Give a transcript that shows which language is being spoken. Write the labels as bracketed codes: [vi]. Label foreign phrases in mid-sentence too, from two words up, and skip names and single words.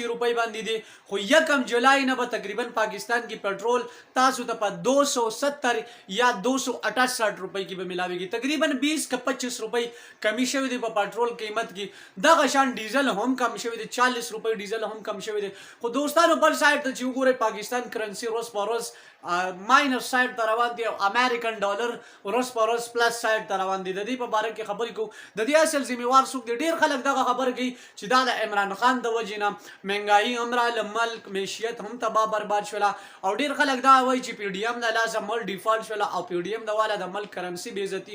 [ps] روپۍ باندې دي خو 1 جولای نه به تقریبا پاکستان کې پټرول تاسو ته په 270 یا 268 روپۍ کې به ملاويږي تقریبا 20 کا 25 روپۍ کمی شوی دی په پټرول قیمت کې دغه شان ډیزل هم کم شوی دی 40 روپۍ ډیزل هم کم شوی دی خو دوستانو بل سایډ ته چې وګورئ پاکستان کرنسی [ur] روز پر روز [ps] ماینس سایډ ته روان دی او امریکن ډالر [ur] روز پر روز [ps] پلس سایډ ته روان دی د دې په اړه کې خبرې کوو د دې اصل ذمہوار څوک دی ډیر خلک دغه خبره کوي چې دا د عمران خان د وجې نه مهنګاهي هم راله ملک معیشت هم تباہ برباد شوله او ډیر خلک دا وایي چې پی ډی ایم د لاسه مل ډیفالټ شوله او پی ډی ایم د والا د ملک کرنسی بې عزتي